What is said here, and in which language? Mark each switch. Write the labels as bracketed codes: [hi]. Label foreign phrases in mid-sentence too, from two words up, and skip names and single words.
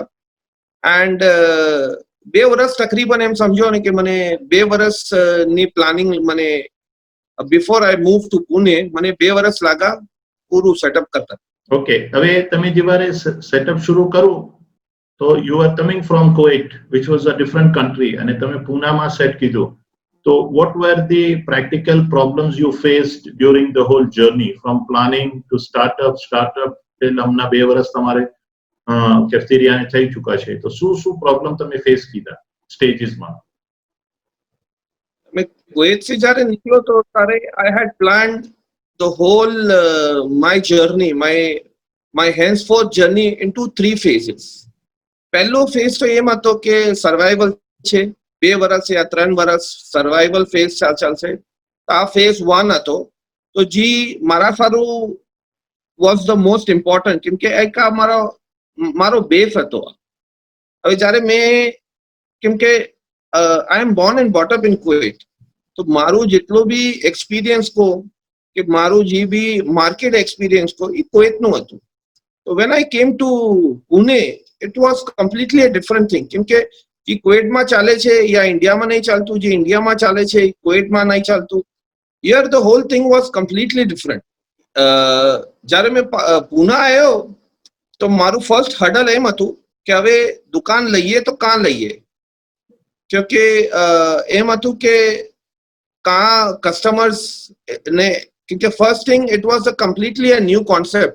[gu] એન્ડ 2 વર્ષ તકરીબન એમ સમજો ને કે મને 2 વર્ષની પ્લાનિંગ મને [en] before I move to Pune [gu] મને 2 વર્ષ લાગ્યા પૂરું સેટઅપ કરતા. ઓકે, હવે તમે જ્યારે સેટઅપ શરૂ કરો તો [en] you are coming from Kuwait which was a different country, [gu] અને તમે પૂનામાં સેટ કીધું. [en] So what were the practical problems you faced during the whole journey from planning to startup till [gu] હમણાં 2 વર્ષ તમારે કેફેટેરિયાને થઈ ચૂકા છે, તો શું પ્રોબ્લેમ તમે ફેસ કીધા સ્ટેજીસમાં? [hi] मैं कुवैत से [gu] જ્યારે નીકળ્યો તો ત્યારે [en] I had planned the whole my journey, my henceforth journey into 3 phases. [gu] પહેલો ફેઝ તો એમ હતો કે સર્વાઈવલ છે, 2 વર્ષ યા 3 વર્ષ સર્વાઈવલ ફેઝ ચાલશે. આ ફેઝ 1 હતો. તો જી મારા સારું [en] was the most important, [gu] કેમ કે એક આ મારો બેઝ હતો. હવે જ્યારે મેં, કેમ કે [en] I am born and bought up in Kuwait, [gu] તો મારું જેટલો બી એક્સપિરિયન્સ કહો કે મારું જે બી [en] market experience [gu] કહો એ કુવૈતનું હતું. [en] તો when I came to Pune, it was completely a different thing. [gu] કેમ કે જે કુવૈતમાં ચાલે છે યા ઇન્ડિયામાં નહીં ચાલતું, જે ઇન્ડિયામાં ચાલે છે એ કુવૈતમાં નહીં ચાલતું. [en] Here the whole thing was completely different. [gu] જ્યારે મેં પુણે આવ્યો તો મારું [en] first hurdle [gu] એમ હતું કે હવે દુકાન લઈએ તો કાં લઈએ, કેમકે એમ હતું કે કાં કસ્ટમર્સ ને, કેમકે [en] first thing it was a completely a new concept.